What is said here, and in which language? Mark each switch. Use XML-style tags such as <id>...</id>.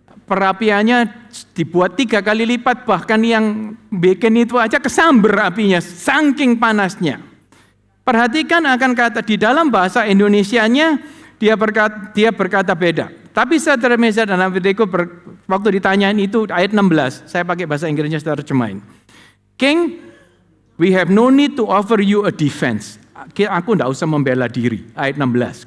<id>Perapiannya dibuat 3 kali lipat, bahkan yang bikin itu aja kesamber apinya, saking panasnya. Perhatikan akan kata di dalam bahasa Indonesianya, dia berkata beda. Tapi Sadrah, Mesa, dan Abednego waktu ditanyain itu ayat 16, saya pakai bahasa Inggrisnya secara terjemahin.</id> <en>King, we have no need to offer you a defense.</en> <id>Aku tidak usah membela diri, ayat 16.</id>